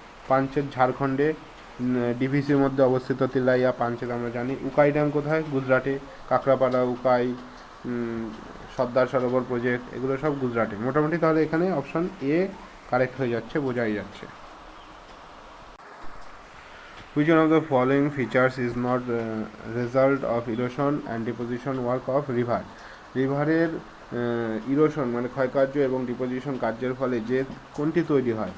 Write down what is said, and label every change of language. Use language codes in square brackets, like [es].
[bn] পাঞ্চেত ঝাড়খণ্ডে, ডিভিসির মধ্যে অবস্থিত তিলাইয়া পাঞ্চেত আমরা জানি। উকাই ড্যাম কোথায়? গুজরাটে। কাকরাপাড়া, উকাই, সর্দার সরোবর প্রজেক্ট, এগুলো সব গুজরাটে। মোটামুটি তাহলে এখানে অপশান এ কারেক্ট হয়ে যাচ্ছে, বোঝাই যাচ্ছে। [en] Which one of the following features is not result of erosion and deposition work of river? [bn] রিভারের erosion মানে ক্ষয়কার্য এবং ডিপোজিশন কার্যের ফলে যে কোনটি তৈরি হয়?